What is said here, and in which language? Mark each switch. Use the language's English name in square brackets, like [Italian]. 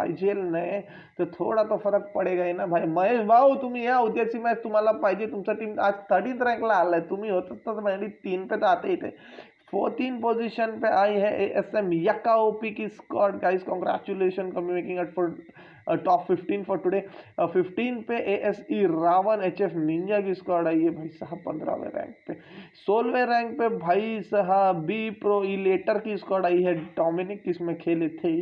[Hindi] IGL ने तो थोड़ा तो फरक पडेगा ही ना भाई। [Marathi] महेश भाऊ तुम्ही या उद्याची मॅच तुम्हाला पाहिजे, तुमचा टीम आज 13th रँकला आलाय, तुम्ही होत तर म्हणजे [Hindi] 3 पे तो आते ही थे। 14 पोजीशन पे आई है ASM यक्का ओपी की स्क्वाड गाइस, [English] Congratulation कमी making it for top 15 for today. [Hindi] 15 पे ASE रावण HF निंजा की स्क्वाड आई है भाई साहब 15वें रैंक पे। 16वें रैंक पे भाई साहब बी प्रो इलेटर की स्क्वाड आई है, डोमिनिक इसमें खेले थे।